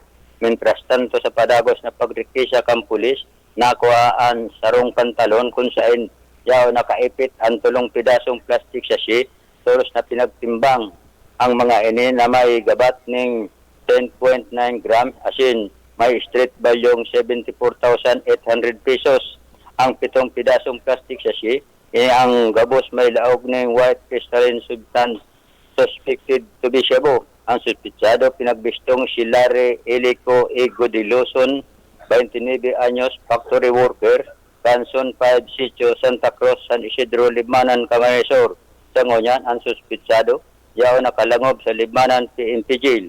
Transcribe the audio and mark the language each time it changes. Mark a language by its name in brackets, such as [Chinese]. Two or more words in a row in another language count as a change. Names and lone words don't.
[Spanish] Mientras tanto [Bikol] sa padagos na pagrekisa kan pulis, nakuhaan sarong pantalon kung saan yaw nakaipit ang tulong pidasong plastic sachet, tulos na pinagtimbang ang mga ini na may gabat ning 10.9 grams, asin may street valueng 74,800 pesos. Ang 7 pidasong plastic sachet, ini ang gabos may laog ng [English] white crystalline substance suspected to be shabu. [Bikol] Ang suspitsado pinagbistong si Larry Elico Igodiloson, 29 anyos, [English] factory worker, [Bikol] Canson 5 Sitio, Santa Cruz, San Isidro, Libanan, Camarines Sur. Sa ngunyan, ang suspitsado, yaw nakalangob sa Libanan PNP Jail.